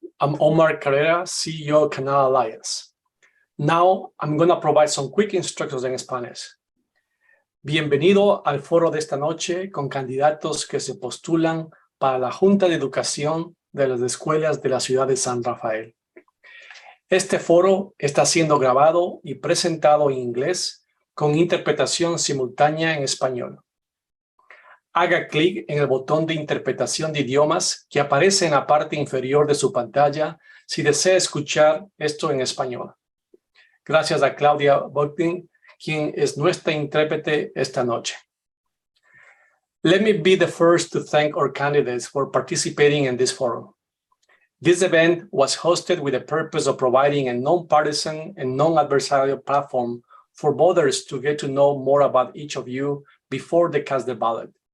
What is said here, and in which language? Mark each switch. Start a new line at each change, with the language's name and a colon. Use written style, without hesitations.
English: I'm Omar Carrera, CEO of Canal Alliance. Now, I'm going to provide some quick instructions en Spanish.
Spanish: Bienvenido al foro de esta noche con candidatos que se postulan para la Junta de Educación de las Escuelas de la Ciudad de San Rafael. Este foro está siendo grabado y presentado en inglés con interpretación simultánea en español. Haga clic en el botón de interpretación de idiomas que aparece en la parte inferior de su pantalla si desea escuchar esto en español. Gracias a Claudia Bockting, quien es nuestra intérprete esta noche.
English: Let me be the first to thank our candidates for participating in this forum. This event was hosted with the purpose of providing a non-partisan and non-adversarial platform for voters to get to know more about each of you before they cast their ballot.